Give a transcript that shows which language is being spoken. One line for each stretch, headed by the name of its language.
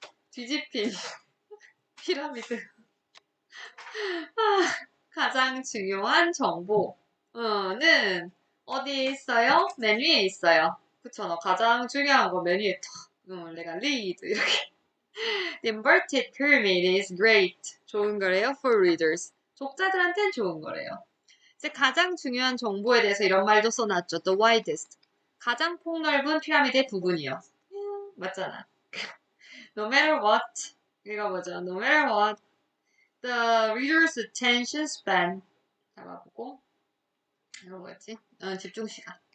Korean: 뒤집힌 피라미드. 가장 중요한 정보는 어디에 있어요? 맨 위에 있어요. 그쵸? 너 가장 중요한 거 맨 위에 내가 read 이렇게.
English: The inverted pyramid is great.
Korean: 좋은 거래요.
English: For readers.
Korean: 독자들한테는 좋은 거래요. 이제 가장 중요한 정보에 대해서 이런 말도 써놨죠.
English: The widest.
Korean: 가장 폭넓은 피라미드의 부분이요. 맞잖아.
English: No matter what.
Korean: 읽어보죠.
English: No matter what. The reader's attention span.
Korean: 잡아보고. 이거 뭐였지? 집중 시간.